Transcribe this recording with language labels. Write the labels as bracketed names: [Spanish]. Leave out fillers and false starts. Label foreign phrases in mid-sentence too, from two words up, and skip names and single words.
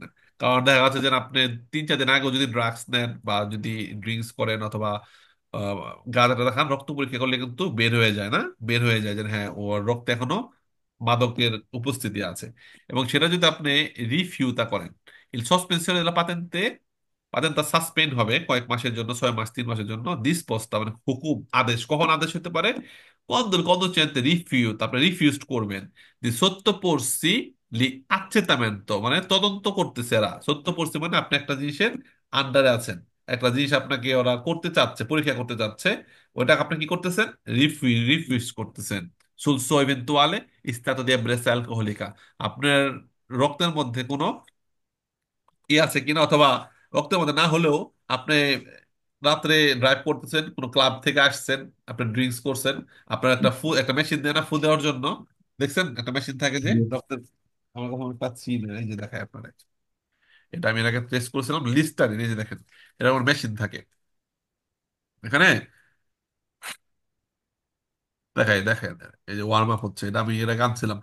[Bangla] কারণ দেখা যাচ্ছে যে আপনি 3-4 দিন আগেও যদি ড্রাগস নেন বা যদি ড্রিঙ্কস করেন অথবা গাঁজা টাজা খান, রক্ত পরীক্ষা করলে কিন্তু বের হয়ে যায় না, বের হয়ে যায় যে হ্যাঁ ওর রক্তে এখনো মাদকের উপস্থিতি আছে। এবং সেটা যদি আপনি রিফিউতা করেন, [Italian] il sospensione della patente, [Bangla] পাতেন্টটা সাসপেন্ড হবে কয়েক মাসের জন্য, 6 মাস 3 মাসের জন্য। দিসপোস্তা মানে হুকুম, আদেশ, কখন আদেশ হতে পারে? [Italian] conducente rifiuta, [Bangla] আপনি রিফিউজড করবেন। [Italian] দি sottoporsi li accertamento [Bangla] মানে তদন্ত করতেছে এরা। sottoporsi মানে আপনি একটা জিনিসের আন্ডারে আছেন, একটা জিনিস আপনাকে ওরা করতে চাচ্ছে, পরীক্ষা করতে চাচ্ছে, ওইটা আপনি কি করতেছেন? রিফিউজ করতেছেন। [Italian] sul suo eventuale stato di ebbrezza alcolica, [Bangla] আপনার রক্তের মধ্যে কোনো ই আছে কিনা, অথবা রক্তের মধ্যে না হলেও আপনি রাত্রে ড্রাইভ করতেছেন, কোনো ক্লাব থেকে আসছেন, আপনি ড্রিঙ্কস করছেন, আপনার একটা মেশিন দেয় না ফু দেওয়ার জন্য, দেখছেন একটা মেশিন থাকে যে জি। রক্তের, আমার কখনো পাচ্ছি না, এই যে দেখায় আপনার, এটা আমি এর আগে টেস্ট করেছিলাম লিস্টারিন, এই যে দেখেন এরকম মেশিন থাকে এখানে, দেখাই দেখেন, এই যে ওয়ার্ম আপ হচ্ছে, এটা আমি এর আগে আনছিলাম।